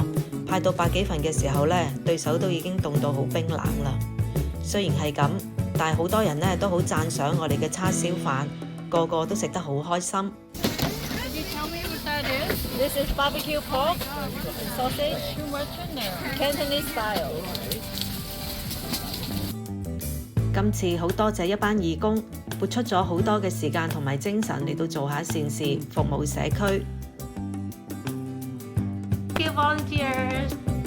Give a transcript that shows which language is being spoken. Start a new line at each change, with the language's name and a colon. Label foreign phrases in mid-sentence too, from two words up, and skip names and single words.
Cantonese: 派到100幾份嘅時候對手都已經凍到好冰冷啦。雖然係咁，但係好多人都好讚賞我哋嘅叉燒飯，個個都食得好開心。
English: This is barbecue pork, sausage, Cantonese style.
Cantonese: 今次好多謝一班義工，撥出咗好多嘅時間同埋精神嚟到做下善事，服務社區。Volunteers.